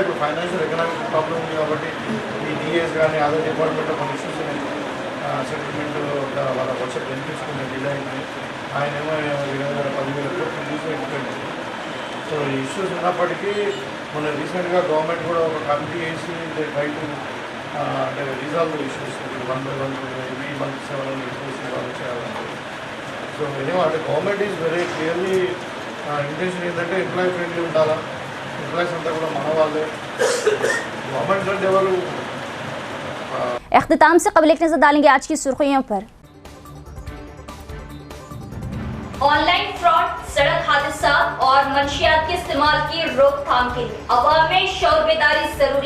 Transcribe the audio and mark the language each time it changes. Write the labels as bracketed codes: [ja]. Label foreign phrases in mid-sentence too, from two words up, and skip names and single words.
[te] ఇప్పుడు [en] financial economic problem [te] ఉంది కాబట్టి ఈ DAs కానీ అదర్ డిపార్ట్మెంట్లో కొన్ని ఇష్యూస్ ఉన్నాయి. సెటిల్మెంట్ వాళ్ళకి వచ్చే బెనిఫిట్స్ కొన్ని డిలే అయినాయి. ఆయనేమో 20,000 కోట్లు రిలీజ్ అయిపోయింది. సో ఈ ఇష్యూస్ ఉన్నప్పటికీ మొన్న రీసెంట్గా గవర్నమెంట్ కూడా ఒక కమిటీ వేసి [en] try to [te] అంటే [en] resolve issues 1 by 1 every month 700 crores [te] ఇవ్వాలి చేయాలంటే. సో ఏమో అంటే [en] government is very clearly [te] ఇంటెన్షన్ ఏంటంటే [en] employee friendly [te] ఉండాలా, ఎంప్లాయీస్ అంతా కూడా మన వాళ్ళే, గవర్నమెంట్ అంటే ఎవరు. [ur] اختتام سے قبل ایک نظر ڈالیں گے آج کی سرخیوں پر. آن لائن فراڈ، سڑک حادثات اور منشیات کے استعمال کی روک تھام کے لیے عوام میں شعور بیداری ضروری.